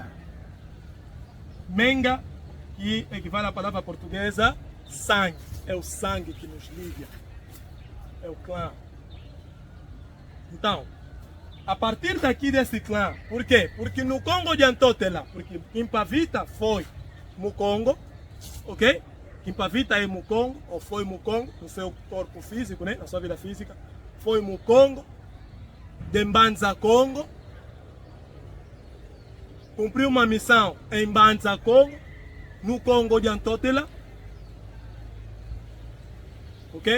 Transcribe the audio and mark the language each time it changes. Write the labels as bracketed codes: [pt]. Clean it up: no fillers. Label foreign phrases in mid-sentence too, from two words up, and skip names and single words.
[pt] Menga, que equivale à palavra portuguesa sangue. É o sangue que nos liga. É o clã. Então, a partir daqui desse clã, por quê? Porque no Congo de Antotela, porque Kimpavita foi Mukongo, ok? Kimpavita é Mukongo, ou foi Mukongo, no seu corpo físico, né? Na sua vida física, foi Mukongo, de Mbanza Congo, cumpriu uma missão em Mbanza Congo, no Congo de Antotela, ok?